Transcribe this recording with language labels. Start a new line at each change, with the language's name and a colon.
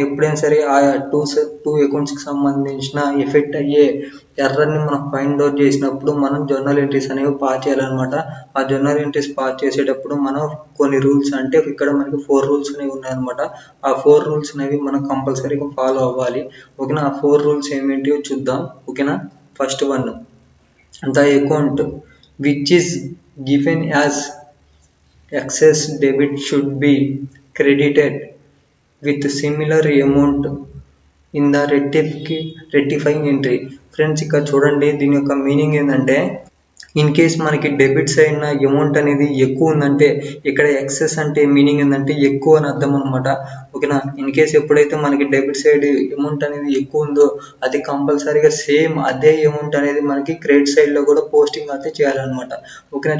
Telugu: ఎప్పుడైనా సరే ఆ టూ అకౌంట్స్కి సంబంధించిన ఎఫెక్ట్ అయ్యే ఎర్రర్ని మనం ఫైండ్ అవుట్ చేసినప్పుడు మనం జర్నల్ ఎంట్రీస్ అనేవి పాస్ చేయాలన్నమాట. ఆ జర్నల్ ఎంట్రీస్ పాస్ చేసేటప్పుడు మనం కొన్ని రూల్స్, అంటే ఇక్కడ మనకి 4 రూల్స్ అనేవి ఉన్నాయన్నమాట. ఆ 4 రూల్స్ అనేవి మనం కంపల్సరీగా ఫాలో అవ్వాలి. ఓకేనా? ఆ 4 రూల్స్ ఏమేంటివో చూద్దాం. ఓకేనా?
English: First one, the account which is given as excess debit should be credited with similar amount in the rectifying entry.
Telugu: Friends, ఇక్కడ చూడండి, దీని యొక్క మీనింగ్ ఏంటంటే ఇన్ కేస్ మనకి డెబిట్స్ అయిన అమౌంట్ అనేది ఎక్కువ ఉందంటే, ఇక్కడ ఎక్సెస్ అంటే మీనింగ్ ఏంటంటే ఎక్కువ అని అర్థం అనమాట. ఓకేనా? ఇన్ కేస్ ఎప్పుడైతే మనకి డెబిట్ సైడ్ అమౌంట్ అనేది ఎక్కువ ఉందో అది కంపల్సరీగా సేమ్ అదే అమౌంట్ అనేది మనకి క్రెడిట్ సైడ్లో కూడా పోస్టింగ్ అయితే చేయాలన్నమాట. ఓకేనా?